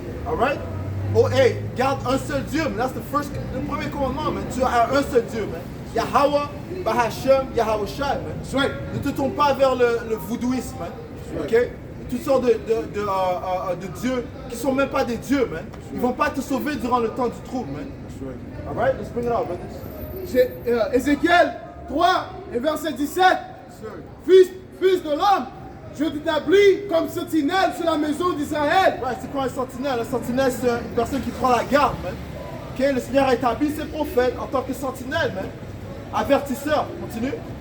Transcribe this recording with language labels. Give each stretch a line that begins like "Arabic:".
English: Alright? Oh, hey,
French: garde un seul Dieu, man. That's le premier commandement, man. Tu as un seul Dieu, man. Yahweh, Bahashem, Yahweh Shai, man. Ne te tourne pas vers le voodooisme, man. Ok? Toutes sortes de dieux qui sont même pas des dieux, man. Ils vont pas te sauver durant le temps du trouble, man.
English: All right, let's bring it out, brothers.
French: Ézéchiel 3 et verset 17. Fils de l'homme, je t'établis comme sentinelle sur la maison d'Israël. Ouais, c'est quoi un sentinelle? Un sentinelle, c'est une personne qui prend la garde, man. Ok, le Seigneur a établi ses prophètes en tant que sentinelle, man. Avertisseur, continue.